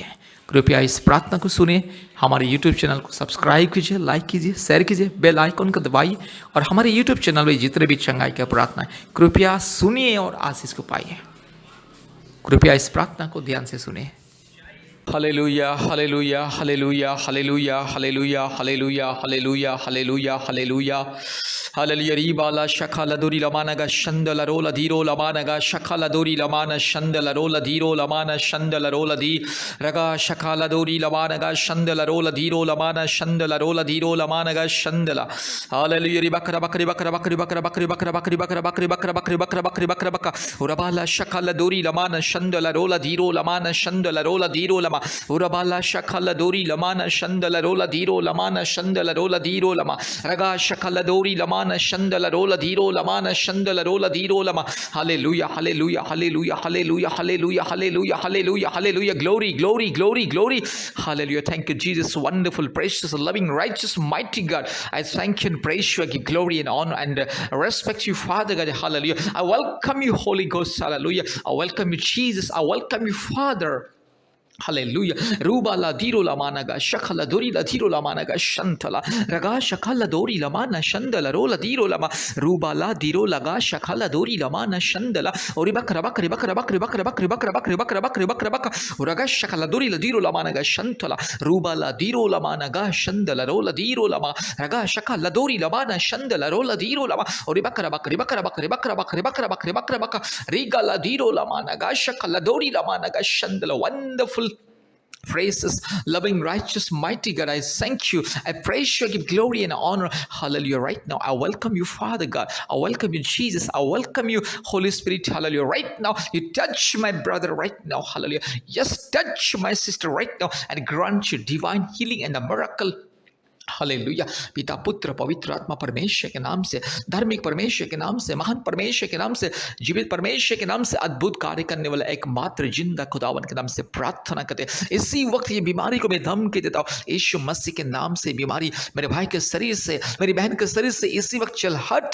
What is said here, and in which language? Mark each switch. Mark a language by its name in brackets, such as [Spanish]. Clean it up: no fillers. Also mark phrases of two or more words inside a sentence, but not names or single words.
[Hindi] कृपया इस प्रार्थना को सुनिए, हमारे YouTube चैनल को सब्सक्राइब कीजिए, लाइक कीजिए, शेयर कीजिए, [English] bell icon [Hindi] को दबाइए और हमारे YouTube चैनल में जितने भी चंगाई का प्रार्थना है कृपया सुनिए और आशीष को पाइए। कृपया इस प्रार्थना को ध्यान से सुनिए। हालेलुया, हालेलुया, हालेलुया, हालेलुया, हालेलुया, हालेलुया, हालेलुया, हालेलुया, हालेलुया। हालेलुया रीबाला शखाला दूरी लमानगा शंदला रोला धीरो लमानगा शखाला दूरी लमाना शंदला रोला धीरो लमाना शंदला रोला धी रगा शखाला दूरी लमानगा शंदला रोला धीरो लमाना शंदला रोला धीरो लमानगा शंदला। हालेलुया री बकरा बकरी बकरा बकरी बकरा बकरी बकरा बकरी बकरा बकरी बकरा बकरी बकरा बकरी बकरा बका उरबाला शखाला दूरी लमाना शंदला रोला धीरो लमाना शंदला रोला धीरो लमा उरबाला शखाला दूरी लमाना शंदला रोला धीरो लमाना शंदला रोला धीरो लमा रगा शखाला दूरी लमाना शंदला रोला धीरो लमाना शंदला रोला धीरो लमा। हालेलुया, हालेलुया, हालेलुया, हालेलुया, हालेलुया, हालेलुया, हालेलुया, हालेलुया, [English] glory, glory, glory, glory. Hallelujah. Thank you, Jesus, wonderful, precious, loving, righteous, mighty God. I thank you and praise you. I give glory and honor and respect you, Father God. Hallelujah. I welcome you, Holy Ghost. Hallelujah. I welcome you, Jesus. I welcome you, Father. Hallelujah. Ruba la diro la managa shakala dori la diro la managa shantala raga shakala dori la mana shandala rola diro la ma ruba la diro laga shakala dori la mana shandala ori bakra bakri bakra bakri bakra bakri bakra bakri bakra bakri bakra bakra raga shakala dori la diro la managa shantala ruba la diro la managa shandala rola diro la ma raga shakala dori la mana shandala rola diro la ma ori bakra bakri bakra bakri bakra bakri bakra bakri bakra bakra riga la diro la managa shakala dori la managa shandala. Wonderful, praises, loving, righteous, mighty God, I thank you. I praise you. I give glory and honor. Hallelujah. Right now, I welcome you, Father God. I welcome you, Jesus. I welcome you, Holy Spirit. Hallelujah. Right now, you touch my brother right now. Hallelujah. Yes, touch my sister right now and grant you divine healing and a miracle. [Hindi] हालेलुया। पिता पुत्र पवित्र आत्मा परमेश्वर के नाम से, धार्मिक परमेश्वर के नाम से, महान परमेश्वर के नाम से, जीवित परमेश्वर के नाम से, अद्भुत कार्य करने वाला एकमात्र जिंदा खुदावन के नाम से प्रार्थना करते हैं। इसी वक्त ये बीमारी को मैं धमकी देता हूँ, यीशु मसीह के नाम से बीमारी मेरे भाई के शरीर से, मेरी बहन के शरीर से इसी वक्त चल हट।